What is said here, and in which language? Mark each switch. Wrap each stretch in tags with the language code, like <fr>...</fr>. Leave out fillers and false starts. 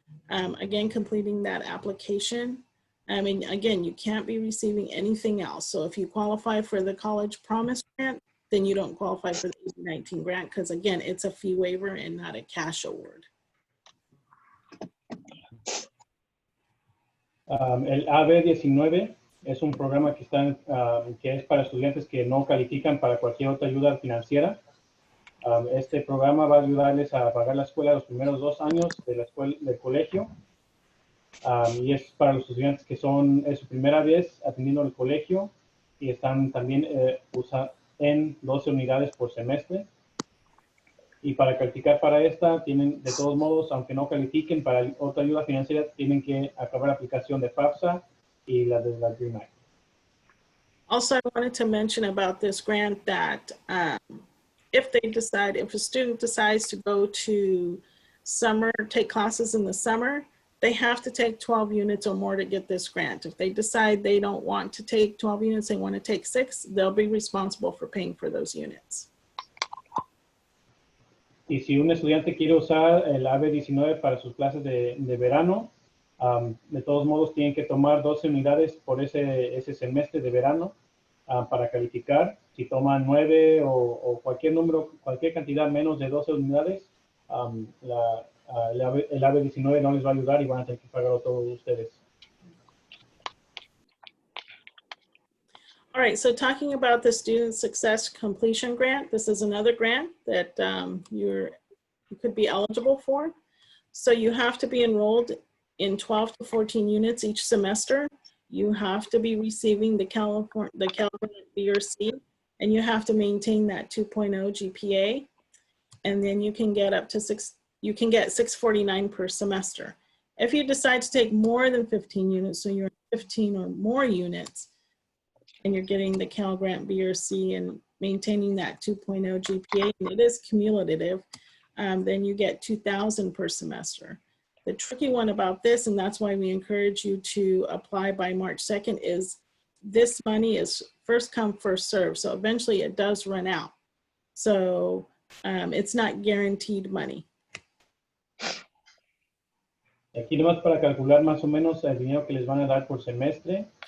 <en>Again, completing that application. I mean, again, you can't be receiving anything else. So if you qualify for the College Promise Grant, then you don't qualify for the AB19 grant because, again, it's a fee waiver and not a cash award.</en> <es>El AB19 es un programa que es para estudiantes que no califican para cualquier otra ayuda financiera. Este programa va a ayudarles a pagar la escuela los primeros 2 años del colegio. Y es para los estudiantes que es su primera vez atendiendo el colegio y están también en 12 unidades por semestre. Y para calificar para esta, tienen de todos modos, aunque no califiquen para otra ayuda financiera, tienen que acabar la aplicación de FAFSA y la de la DREAM Act.</es> <en>Also, I wanted to mention about this grant that if a student decides to go to take classes in the summer, they have to take 12 units or more to get this grant. If they decide they don't want to take 12 units, they want to take 6, they'll be responsible for paying for those units.</en> <es>Y si un estudiante quiere usar el AB19 para sus clases de verano, de todos modos tienen que tomar 12 unidades por ese semestre de verano para calificar. Si toman 9 o cualquier cantidad menos de 12 unidades, el AB19 no les va a ayudar y van a tener que pagarlo todos ustedes.</es> <en>All right, so talking about the Student Success Completion Grant, this is another grant that you could be eligible for. So you have to be enrolled in 12 to 14 units each semester. You have to be receiving the Cal B or C, and you have to maintain that 2.0 GPA. And then you can get up to 649 per semester. If you decide to take more than 15 units, so you're 15 or more units, and you're getting the Cal Grant B or C and maintaining that 2.0 GPA, and it is cumulative, then you get $2,000 per semester. The tricky one about this, and that's why we encourage you to apply by March 2nd, is this money is first come, first serve. So eventually it does run out. So it's not guaranteed money.</en> <es>Aquí nomás para calcular más o menos el dinero que les van a dar por semestre.</es>